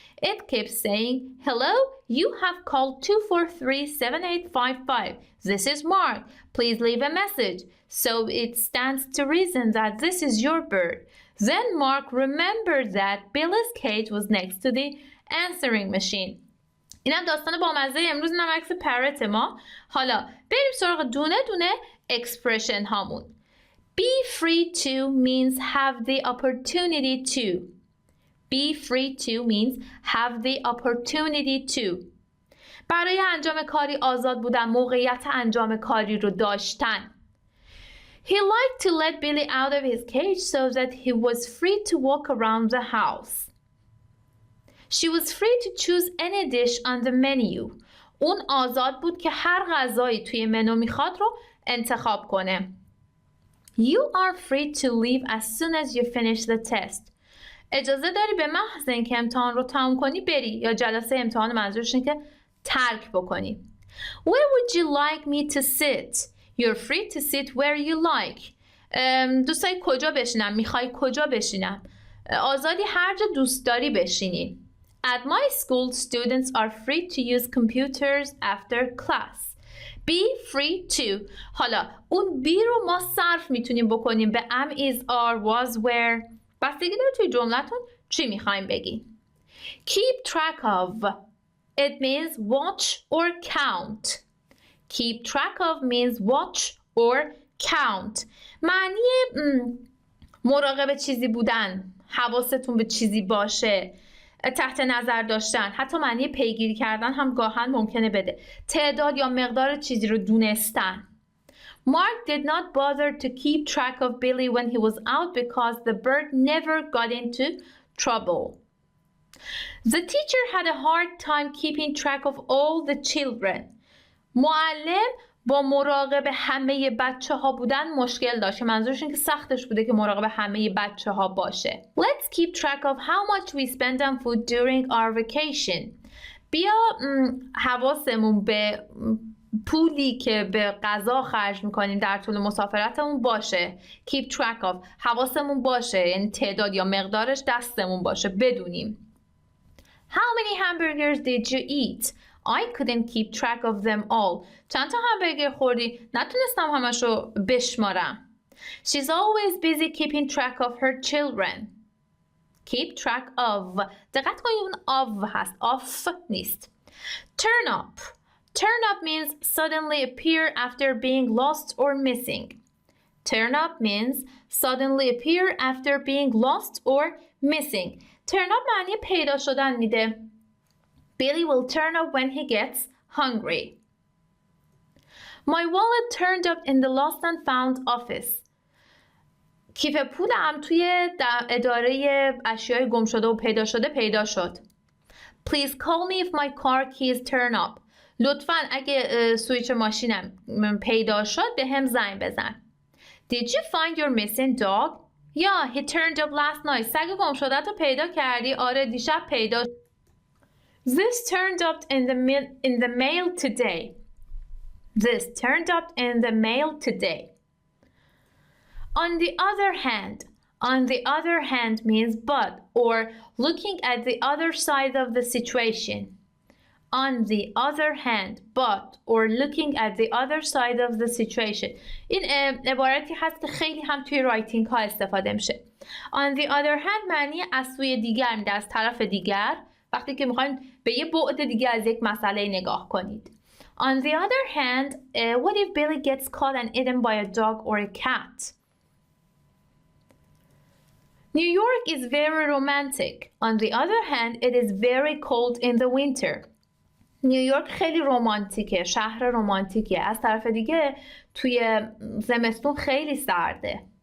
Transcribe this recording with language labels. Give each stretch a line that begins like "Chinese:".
English: It kept saying, 'Hello, you have called 243-7855. This is Mark. Please leave a message.' So it stands to reason that this is your bird." Then Mark remembered that Billy's cage was next to the answering machine.
Persian: اینم داستان بامزه امروز، اینم عکس پرت ما. حالا بریم سراغ دونه دونه اکسپرشن هامون.
English: Be free to means have the opportunity to. Be free to means have the opportunity to.
Persian: برای انجام کاری آزاد بودن، موقعیت انجام کاری رو داشتن.
English: He liked to let Billy out of his cage so that he was free to walk around the house. She was free to choose any dish on the menu.
Persian: اون آزاد بود که هر غذایی توی منو میخواد رو انتخاب کنه.
English: You are free to leave as soon as you finish the test.
Persian: اجازه داری به محض اینکه امتحان رو تمام کنی بری، یا جلسه امتحان منظورش اینه که ترک بکنی.
English: Where would you like me to sit? You're free to sit where you like.
Persian: دوست داری کجا بشینم؟ میخوای کجا بشینم؟ آزادی هر جا دوست داری بشینی.
English: At my school, students are free to use computers after class. Be free to.
Persian: حالا اون be رو ما صرف میتونیم بکنیم به am, is, are, was, were. بستگی داره توی جملتون چی میخوایم بگی.
English: Keep track of. It means watch or count. Keep track of means watch or count.
Persian: معنی مراقب چیزی بودن، حواستون به چیزی باشه، تحت نظر داشتن، حتی معنی پیگیری کردن هم گاهن ممکنه بده. تعداد یا مقدار چیزی رو دونستن.
English: Mark did not bother to keep track of Billy when he was out because the bird never got into trouble. The teacher had a hard time keeping track of all the children.
Persian: معلم با مراقب همه بچه ها بودن مشکل داشت. منظورش این که سختش بوده که مراقب همه بچه ها باشه.
English: Let's keep track of how much we spend on food during our vacation.
Persian: بیا حواسمون به پولی که به غذا خرج میکنیم در طول مسافرتمون باشه. Keep track of حواسمون باشه، یعنی تعداد یا مقدارش دستمون باشه، بدونیم.
English: How many hamburgers did you eat? I couldn't keep track of them all.
Persian: چند تا همبرگر خوردی؟ نتونستم همشو بشمارم.
English: She's always busy keeping track of her children. Keep track of.
Persian: دقت کنید اون of هست.
English: Of نیست. Turn up. Turn up means suddenly appear after being lost or missing. Turn up means suddenly appear after being lost or missing. Turn up
Persian: معنی پیدا شدن میده.
English: Billy will turn up when he gets hungry. My wallet turned up in the lost and found office.
Persian: کیف پولم توی اداره اشیای گم شده و پیدا شده پیدا شد.
English: Please call me if my car keys turn up.
Persian: لطفاً اگه سویچ ماشینم پیدا شد به هم زنگ بزن.
English: Did you find your missing dog? Yeah, he turned up last night.
Persian: سگ گم شده تو پیدا کردی؟ آره دیشب پیدا.
English: This turned up in the mail today. This turned up in the mail today. On the other hand means but or looking at the other side of the situation. On the other hand, but or looking at the other side of the situation.
Persian: این عبارتی هست که خیلی هم توی رایتینگ ها استفاده میشه. On the other hand معنی از سوی دیگر میده، از طرف دیگر، وقتی که میخواین به یه بعد دیگه از یک مسئله نگاه کنید.
English: On the other hand, what if Billy gets caught and eaten by a dog or a cat? New York is very romantic. On the other hand, it is very cold in the winter.
Persian: نیویورک خیلی رمانتیکه، شهر رمانتیکه. از طرف دیگه توی زمستون خیلی سرده.